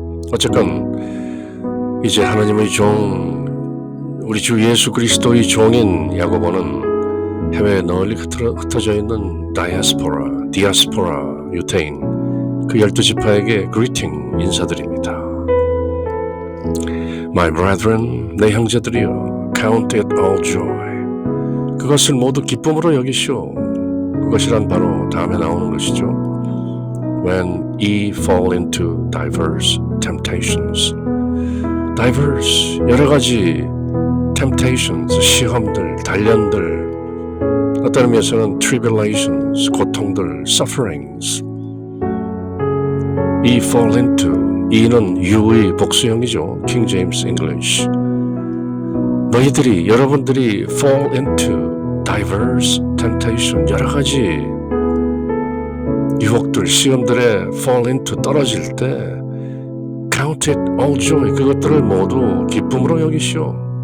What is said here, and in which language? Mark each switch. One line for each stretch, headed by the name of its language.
Korean: 어쨌건 이제 하나님의 종, 우리 주 예수 그리스도의 종인 야고보는 해외에 널리 흩어져 있는 디아스포라 유대인, 그 12지파에게 greeting, 인사드립니다.
English: My brethren,
Korean: 내 형제들이여,
English: count it all joy,
Korean: 그것을 모두 기쁨으로 여기시오. 그것이란 바로 다음에 나오는 것이죠.
English: When ye fall into diverse temptations, diverse,
Korean: 여러 가지
English: temptations,
Korean: 시험들, 단련들, 어떤 의미에서는
English: tribulations,
Korean: 고통들,
English: sufferings. ye fall into,
Korean: 이는 you의 복수형이죠.
English: King James English.
Korean: 여러분들이
English: fall into diverse temptation,
Korean: 여러 가지 유혹들, 시험들에
English: fall into,
Korean: 떨어질 때
English: count it all joy,
Korean: 그것들을 모두 기쁨으로 여기시오.